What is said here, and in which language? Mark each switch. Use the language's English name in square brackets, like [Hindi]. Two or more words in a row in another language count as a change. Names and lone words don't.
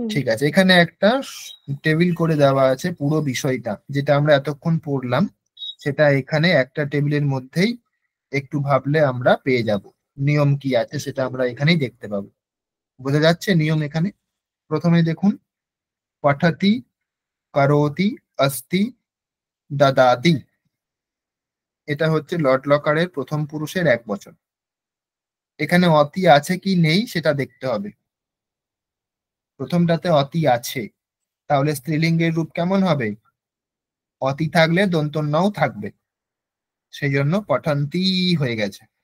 [Bangla] ঠিক আছে, এখানে একটা টেবিল করে দেওয়া আছে পুরো বিষয়টা, যেটা আমরা এতক্ষণ পড়লাম সেটা এখানে একটা টেবিলের মধ্যেই একটু ভাবলে আমরা পেয়ে যাব। নিয়ম কি আছে সেটা আমরা এখানেই দেখতে পাবো। বোঝা যাচ্ছে নিয়ম এখানে? প্রথমে দেখুন, পঠতি, [Sanskrit] করোতি, अस्ति, দদাতি। [Bangla] এটা হচ্ছে লট লকারের প্রথম পুরুষের এক বচন। এখানে অতি আছে কি নেই সেটা দেখতে হবে। প্রথমটাতে অতি আছে, তাহলে স্ত্রীলিঙ্গের রূপ কেমন হবে? অতি থাকলে দন্ত নও থাকবে, সেই জন্য পঠন্তি হয়ে গেছে।